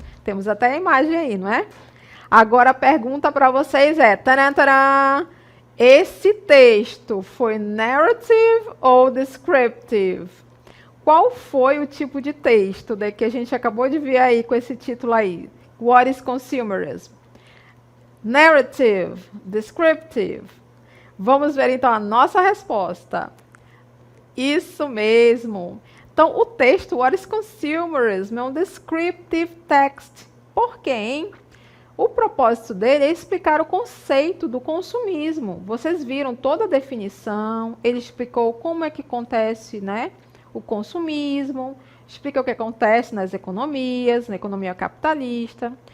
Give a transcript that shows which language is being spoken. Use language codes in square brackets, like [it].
[pt] Temos até a imagem aí, não é? Agora a pergunta para vocês é, taran, taran, esse texto foi narrative ou descriptive? Qual foi o tipo de texto que a gente acabou de ver aí com esse título aí? [en] What is consumerism? Narrative, descriptive. [pt] Vamos ver então a nossa resposta. Isso mesmo. Então, o texto What is consumerism é um descriptive text. Por quê, hein? O propósito dele é explicar o conceito do consumismo. Vocês viram toda a definição, ele explicou como é que acontece, né, o consumismo, explica o que acontece nas economias, na economia capitalista.